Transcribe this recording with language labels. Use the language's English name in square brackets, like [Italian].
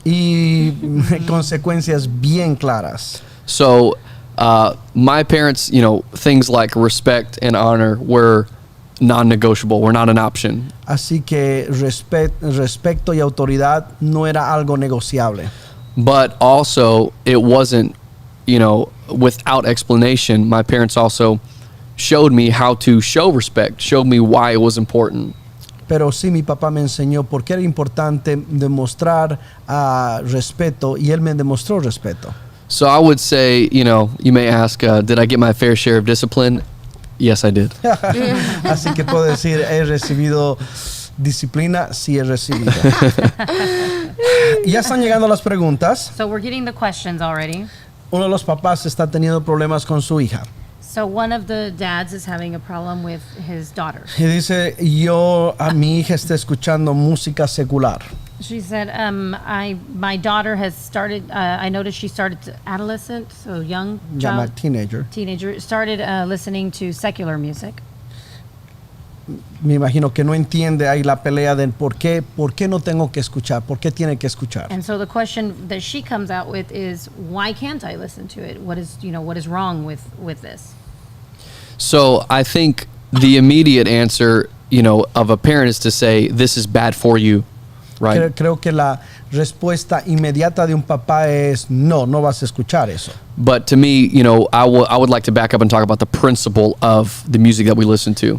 [Spanish] y consecuencias bien claras. [English] So my parents, things like respect and honor were non-negotiable, were not an option. [Spanish] Así que respeto y autoridad no era algo negociable. [English] But also, it wasn't, without explanation. My parents also showed me how to show respect, showed me why it was important. [Spanish] Pero sí, mi papá me enseñó por qué era importante demostrar respeto y él me demostró respeto. [English] So I would say, you may ask, did I get my fair share of discipline? Yes, I did. [Spanish] Así que puedo decir, he recibido disciplina, sí he recibido. Ya están llegando las preguntas. [English] So we're getting the questions already. [Spanish] Uno de los papás está teniendo problemas con su hija. [English] So one of the dads is having a problem with his daughter. [Spanish] Y dice, a mi hija está escuchando música secular. [English] She said, my daughter has started, I noticed she started adolescent, so young [Spanish] Llama [English] child, teenager. started listening to secular music. [Spanish] Me imagino que no entiende ahí la pelea del por qué no tengo que escuchar, por qué tiene que escuchar. [English] And so the question that she comes out with is, why can't I listen to it? What is wrong with this? So I think the immediate answer, of a parent is to say, this is bad for you, right? [Spanish] Creo que la respuesta inmediata de un papá es no vas a escuchar eso. [English] But to me, I would like to back up and talk about the principle of the music that we listen to.